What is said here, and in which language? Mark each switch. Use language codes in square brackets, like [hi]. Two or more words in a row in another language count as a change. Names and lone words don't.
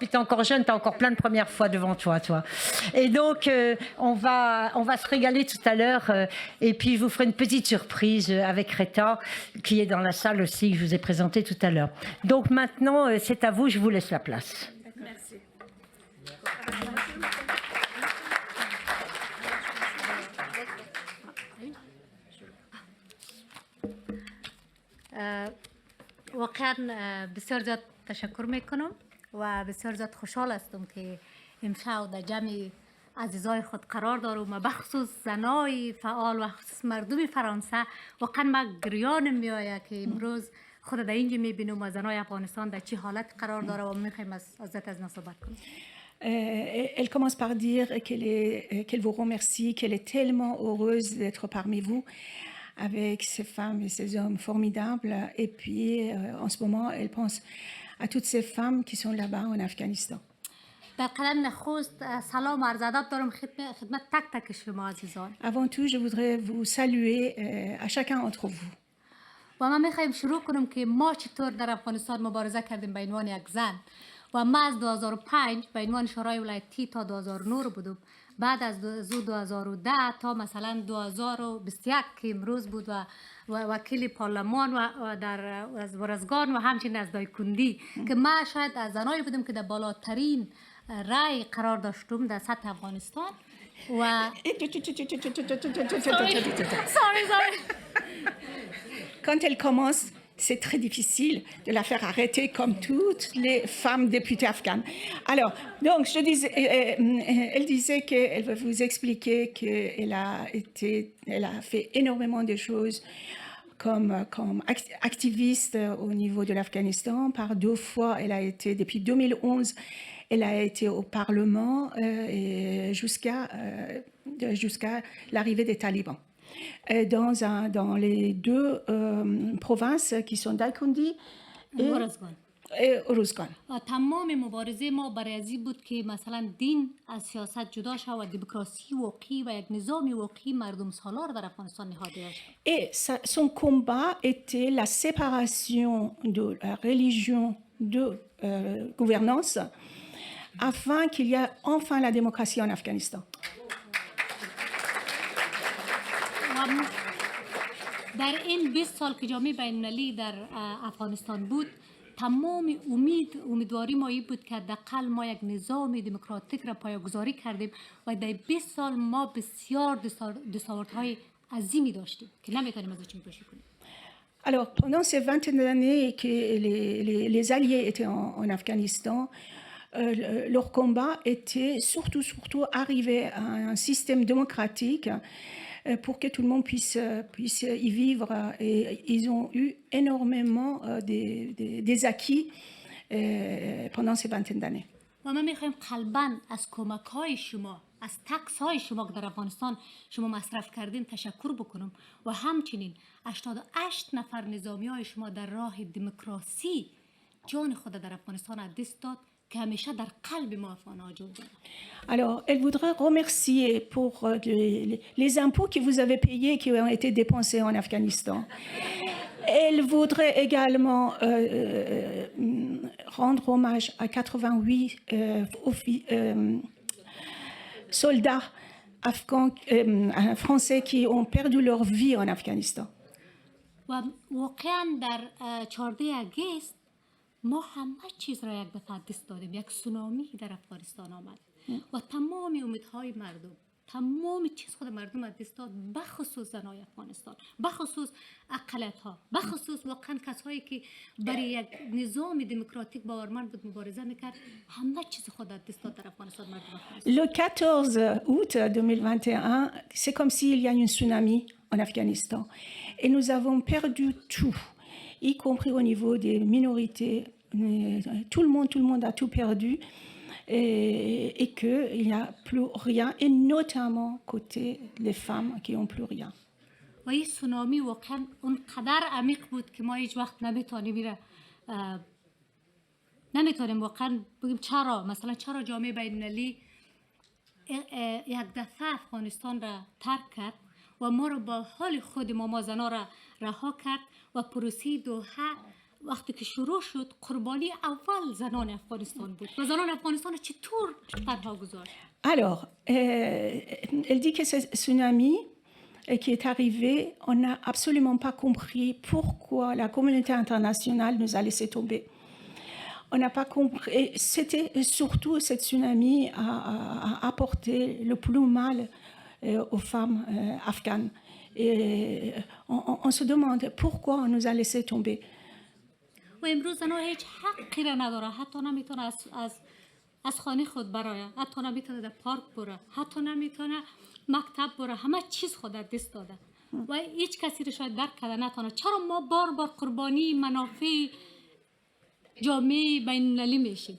[fr] Puis tu es encore jeune, tu as encore plein de premières fois devant toi. Et donc, on va se régaler tout à l'heure. Et puis, je vous ferai une petite surprise avec Reta, qui est dans la salle aussi, que je vous ai présentée tout à l'heure. Donc maintenant, c'est à vous, je vous laisse la place. Merci. [fa] واقعا بسیار زیاد تشکر میکنم و بسیار زیاد خوشحال هستم که امشب در جمع عزیزای خود قرار دارم و بخصوص زنای فعال و خصوص مردم فرانسه واقعا ما گریانم میآید که امروز خود در اینجا میبینم و زنای افغانستان در چه حالت قرار داره و میخوایم ازت از صحبت کنیم. [fr] Elle commence par dire qu'elle vous remercie, qu'elle est tellement heureuse d'être parmi vous, avec ces femmes et ces hommes formidables. Et puis, en ce moment, elle pense à toutes ces femmes qui sont là-bas en Afghanistan. Avant tout, je voudrais vous saluer à chacun d'entre vous. [fa] و ما میخوایم شروع کنیم که ما چطور در افغانستان مبارزه کردیم به عنوان یک زن و ما از 2005 به عنوان شورای ولایتی تا 2009 بودم. بعد از 2010 تا مثلا 2021 که امروز بود و وکیل پارلمان و در از ورزگان و همچنین از دایکندی که ما شاید از زنایی بودیم که در بالاترین رای قرار داشتم در سطح افغانستان و [fr] Quand elle commence, c'est très difficile de la faire arrêter comme toutes les femmes députées afghanes. Alors, donc, elle disait qu'elle va vous expliquer qu'elle a fait énormément de choses comme activiste au niveau de l'Afghanistan. Par 2 fois, elle a été, depuis 2011, elle a été au Parlement jusqu'à l'arrivée des talibans. Dans les 2 provinces qui sont Daikundi et Uruzgan. [fa] تمام مبارزه ما برای ازی بود که مثلا دین از سیاست جدا شد و دموکراسی واقعی و یک نظام واقعی مردم سالار در افغانستان نهاده شد. [fr] Et son combat était la séparation de la religion de gouvernance afin qu'il y ait enfin la démocratie en Afghanistan. [fa] در این 20 سال که جامعه بین‌المللی در افغانستان بود تمام امیدواری ما این بود که حداقل ما یک نظام دموکراتیک را پایه‌گذاری کردیم و در 20 سال ما بسیار دستاوردهای عظیمی داشتیم که نمیتونیم ازشون پشت کنیم. [fr] Alors, pendant ces vingtaine d'années que les Alliés étaient en Afghanistan, leur combat était surtout arriver à un système démocratique pour que tout le monde puisse y vivre. Et ils ont eu énormément des acquis pendant ces vingtaines d'années. [fa] و ما میخوایم قلباً از کمک‌های شما، از تکس‌های شما که در افغانستان شما مصرف کردین تشکر بکنم و همچنین 88 نفر نظامی‌های شما در راه دموکراسی جان خود در افغانستان از دست داد که همیشه در قلب ما افغان‌ها جا داره. [fr] Alors, elle voudrait remercier pour les impôts que vous avez payés qui ont été dépensés en Afghanistan. Elle voudrait également rendre hommage à 88 soldats afghans, français qui ont perdu leur vie en Afghanistan. [fa] و واقعاً در 14 اگست ما همه چیز را یک دفعه دست دادیم. یک سونامی در افغانستان آمد و تمام امیدهای مردم، تمام چیز خود مردم از دست داد، بخصوص زنای افغانستان، بخصوص اقلیت‌ها، بخصوص واقعا کسایی که برای یک نظام دموکراتیک باورمند بود مبارزه میکرد، همه چیز خود از دست داد در افغانستان مردم افغانستان. [fr] Le 14 août 2021, c'est comme s'il y a une tsunami en Afghanistan. Et nous avons perdu tout, y compris au niveau des minorités. Tout le monde a tout perdu. Et qu'il n'y a plus rien, et notamment côté les femmes qui n'ont plus rien. [fa] و این سونامی واقعا اونقدر عمیق بود که ما هیچ وقت نمیتونیم واقعا بگیم چرا، مثلا چرا جامعه بین‌المللی یک دفعه افغانستان را ترک کرد و ما را با حال خود ما زنا را رها کرد و پروسه دوحه وقتی که شروع شد قربانی اول زنان افغانستان بود و زنان افغانستان چطور تنها گذاشت؟ [fr] Alors, elle dit que ce tsunami qui est arrivé, on n'a absolument pas compris pourquoi la communauté internationale nous a laissé tomber. On n'a pas compris. Et c'était surtout ce tsunami a apporté le plus mal aux femmes afghanes. Et on se demande pourquoi on nous a laissé tomber. [fa] و امروز زنها هیچ حقی را نداره، حتی نمیتونه از خانه خود برای، حتی نمیتونه در پارک بره، حتی نمیتونه مکتب بره، همه چیز خود در دست داده و هیچ کسی رو شاید درک کرده نتونه. چرا ما بار بار قربانی منافع جامعه بین‌المللی میشیم؟